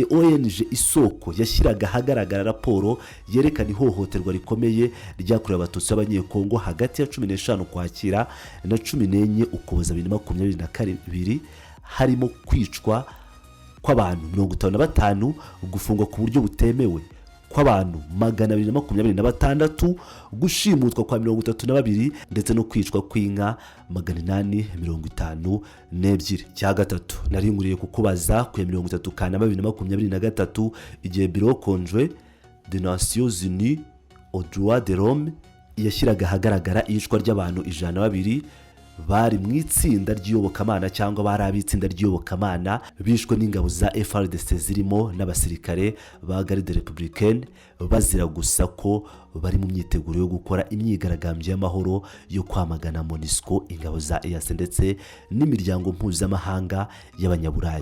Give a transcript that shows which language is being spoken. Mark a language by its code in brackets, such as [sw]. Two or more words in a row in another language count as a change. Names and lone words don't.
[rw] ONG Isoko yashyiraga ahagaragara raporo yerekana ihohoterwa rikomeye ryakorewe abatutsi b'abanyekongo hagati ya 15 Ukwakira na 14 Ukuboza 2022, harimo kwicwa kw'abantu 55, gufungwa ku buryo butemewe kw'abantu 226, gushimutwa kwa 32 ndetse no kwicwa kw'inka 852. Cya gatatu, nari nkuriye kukubaza ku ya 30 Kanama 2023 igihe Bureau Conjoint des Nations Unies aux droits de l'homme yashyiraga ahagaragara iyicwa ry'abantu 102 bari mu itsinda ry'iyobokamana cyangwa bari abitsinda ry'iyobokamana bishwe n'ingabo za FRDC zirimo n'abasirikare ba Garde Républicaine bazira gusa ko bari mu myiteguro yo gukora imyigaragambyo y'amahoro yo kwamagana MONUSCO, ingabo za EAC ndetse n'imiryango mpuzamahanga y'abanyaburayi.